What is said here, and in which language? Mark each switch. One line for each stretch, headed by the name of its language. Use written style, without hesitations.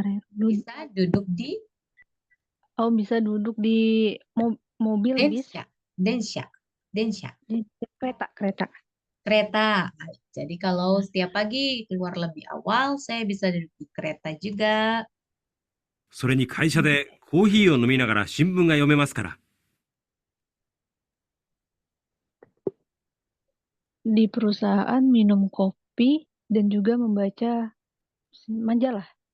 Indonesian: Bisa duduk di bisa duduk di mobil bis,
Japanese: densha.
Indonesian: di kereta. kereta. Jadi kalau setiap pagi keluar lebih awal, saya bisa duduk di kereta juga.
Japanese: それに会社でコーヒーを飲みながら新聞が読めますから。
Indonesian: Di perusahaan minum kopi dan juga membaca majalah.